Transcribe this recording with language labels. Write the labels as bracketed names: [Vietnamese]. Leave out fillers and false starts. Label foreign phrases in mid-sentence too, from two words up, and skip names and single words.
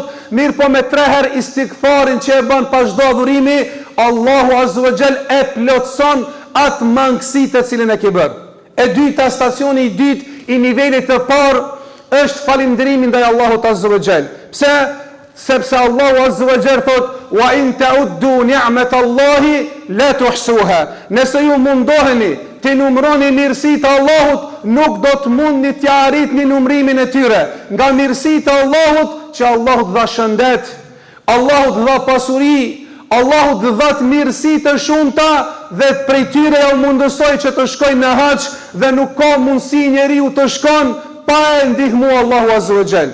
[Albanian] Mirë po me 3 herë istighfarin që e bën pas çdo adhurimi, Allahu [Arabic] عز وجل [Albanian] e plotson atë mangësi të cilën e ke bërë. E dyta, stacioni i dytë i nivelit të parë është falënderimi ndaj Allahut [Arabic] عز وجل. [Albanian] Pse? Sepse Allahu [Arabic] عز وجل [Albanian] thot, [Arabic] وإن تعدوا نعمة الله لا تحصوها. [Albanian] Nëse ju mundoheni të numëroni mirësitë e Allahut, nuk do të mundni të arritni numërimin e tyre. Nga mirësitë e Allahut që Allahu të dha shëndet, Allahu të dha pasuri, Allahu të dha mirësi të shumta dhe prej tyre ja u mundësoi që të shkojnë në haxh dhe nuk ka mundësi njeriu të shkon pa e ndihmuar Allahu [Arabic] عز وجل.